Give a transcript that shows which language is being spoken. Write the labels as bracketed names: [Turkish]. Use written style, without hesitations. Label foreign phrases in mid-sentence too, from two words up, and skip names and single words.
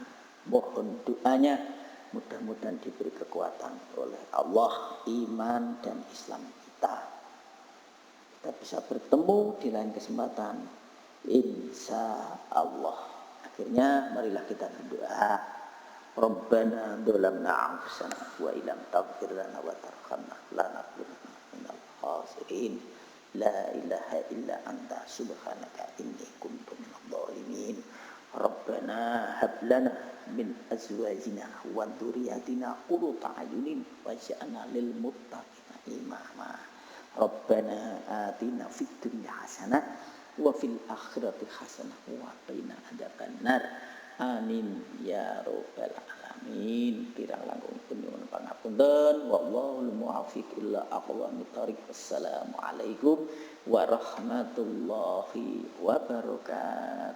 [Indonesian] Mohon doanya, mudah-mudahan diberi kekuatan oleh Allah iman dan Islam kita. Kita bisa bertemu di lain kesempatan, [Arabic] إن شاء الله. [Indonesian] Akhirnya marilah kita berdoa. [Arabic] ربنا ظلمنا أنفسنا وإن لم تغفر لنا وترحمنا لنكونن من الخاسرين. لا إله إلا أنت سبحانك إني كنت من الظالمين. ربنا هب لنا من أزواجنا وذرياتنا قرة أعين واجعلنا للمتقين إماما. ربنا آتنا في الدنيا حسنة وفي الآخرة حسنة وقنا عذاب النار. آمين يا رب العالمين. [Javanese] Kirang langkung nyuwun pangapunten. [Arabic] والله الموفق إلى أقوم الطريق. والسلام عليكم ورحمة الله وبركاته.